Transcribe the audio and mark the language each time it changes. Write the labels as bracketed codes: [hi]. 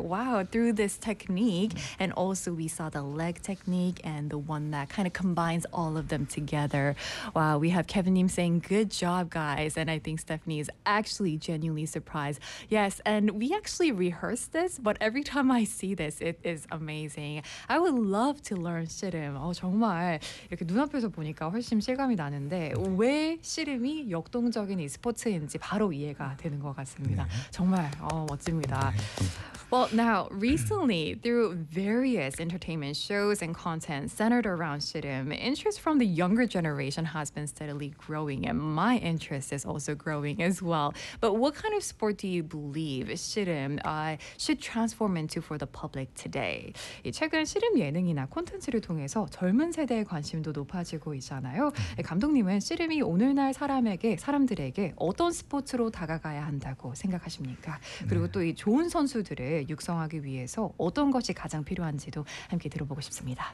[en] Wow, through this technique. And also we saw the leg technique and the one that kind of combines all of them together. Wow, we have Kevin님 saying, good job, guys. And I think Stephanie is actually genuinely surprised. Yes, and we actually rehearsed this, but every time I see this, it is amazing. I would love to learn 씨름. [ko] 정말 이렇게 눈앞에서 보니까 훨씬 실감이 나는데 왜 씨름이 역동적인 e-sports인지 바로 이해가 되는 것 같습니다. 정말 멋집니다. [en] Well, now, recently, through various entertainment shows and content centered around 씨름, interest from the younger generation has been steadily growing, and my interest is also growing as well. But what kind of sport do you believe 씨름 should transform into for the public today? [ko] 최근 씨름 예능이나 콘텐츠를 통해서 젊은 세대의 관심도 높아지고 있잖아요. 감독님은 씨름이 오늘날 사람들에게 어떤 스포츠로 다가가야 한다고 생각하십니까? 그리고 또 이 좋은 선수들을 육성하기 위해서 어떤 것이 가장 필요한지도 함께 들어보고 싶습니다.